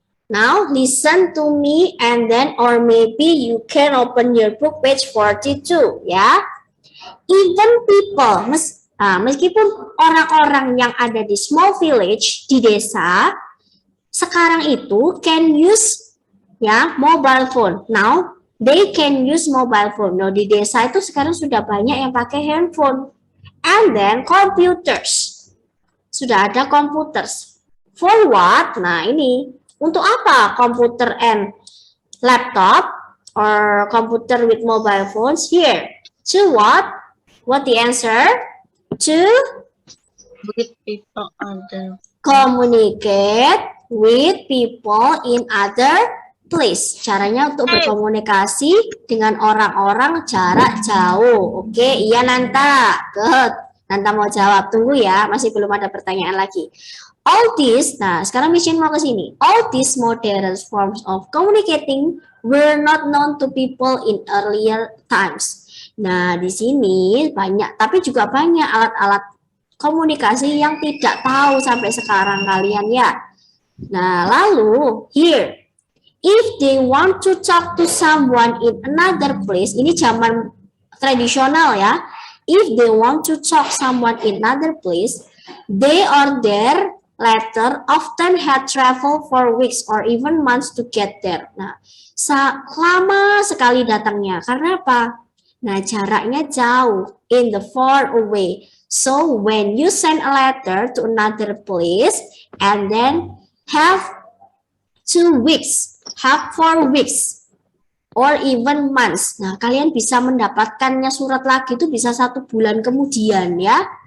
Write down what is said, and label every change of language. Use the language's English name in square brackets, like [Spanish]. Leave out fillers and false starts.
[English] Now listen to me and then or maybe you can open your book page 42 ya. Even people, [Indonesian] meskipun orang-orang yang ada di [English] small village [Indonesian] di desa sekarang itu [English] can use [Indonesian] ya mobile phone. [English] Now they can use mobile phone. [Indonesian] Nah, di desa itu sekarang sudah banyak yang pakai handphone. [English] And then computers. [Indonesian] Sudah ada computers. [English] For what? [Indonesian] Nah, ini untuk apa [English] komputer and laptop or computer with mobile phones here? To what? What the answer? To With people other. Communicate with people in other place. [Indonesian] Caranya untuk berkomunikasi dengan orang-orang jarak jauh. Oke, iya Nanta. Good. Nanta mau jawab. Tunggu ya, masih belum ada pertanyaan lagi. [English] All these, [Indonesian] nah sekarang Mission mau ke sini. [English] All these modern forms of communicating were not known to people in earlier times. [Indonesian] Nah, di sini banyak, tapi juga banyak alat-alat komunikasi yang tidak tahu sampai sekarang kalian ya. Nah, lalu [English] here, if they want to talk to someone in another place, [Indonesian] ini zaman tradisional ya. [English] If they want to talk someone in another place, they or their letter often had travel for weeks or even months to get there. [Indonesian] Nah, lama sekali datangnya. Karena apa? Nah, jaraknya jauh, [English] in the far away. So when you send a letter to another place and then have 2 weeks, have 4 weeks, or even months. [Indonesian] Nah, kalian bisa mendapatkannya surat lagi itu bisa 1 bulan kemudian ya.